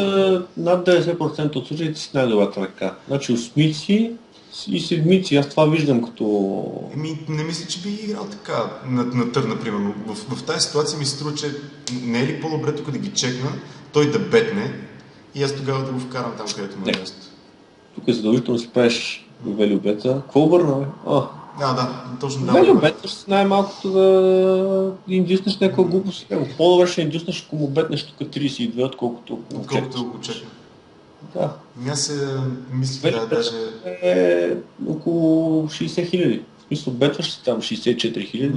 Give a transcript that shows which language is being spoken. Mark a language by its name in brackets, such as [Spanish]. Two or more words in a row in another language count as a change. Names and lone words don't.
[Bulgarian] Над 90% от случаите си най-добрата ръка. Значи осмици и седмици, аз това виждам като... Не мисля, че би играл така на тър, например. В тази ситуация ми се струва, че не е ли по-добре тук да ги чекна, той да бетне и аз тогава да го вкарам там, където му е място. Тук е задължително си правиш [English] value beta. [Bulgarian] Какво обърна, бе? Да, точно да. [English] Value beta [Bulgarian] ще най-малкото да индюснеш някаква глупост. По-добре ще индюснеш, ако му бетнеш тук 32, отколкото го чекна. Да. Аз се мисля, даже... е около 60 хиляди. В смисъл, бетваш си там 64 хиляди.